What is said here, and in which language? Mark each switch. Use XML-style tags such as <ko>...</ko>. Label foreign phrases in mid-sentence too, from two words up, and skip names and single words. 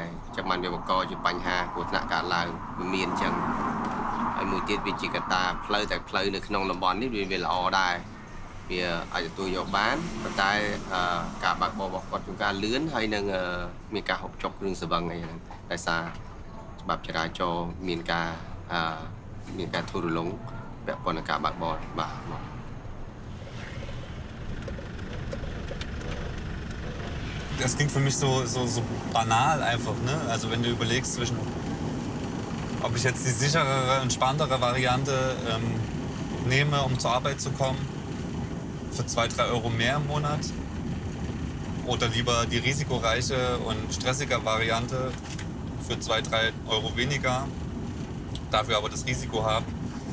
<km>ចាំបានវាបង្កជាបញ្ហាគ្រោះថ្នាក់កើតឡើងវាមានអញ្ចឹងហើយមួយទៀតវាជាកត្តាផ្លូវតែផ្លូវនៅក្នុងតំបន់នេះវាល្អដែរ វាអាចទទួលយកបានប៉ុន្តែការបើកបររបស់គាត់ជួនកាលលឿនហើយនឹងមានការហុកចុកគ្រឿងស្រវឹងអីហ្នឹងដោយសារច្បាប់ចរាចរណ៍មានការធូររលុងពាក់ព័ន្ធនឹងការបើកបរបាទ</km> <de>Das klingt für mich so banal einfach, ne? Also wenn du überlegst zwischen, ob ich jetzt die sicherere, entspanntere Variante nehme, um zur Arbeit zu kommen, für 2-3 Euro mehr im Monat, oder lieber die risikoreiche und stressige Variante für 2-3 Euro weniger, dafür aber das Risiko haben.</de>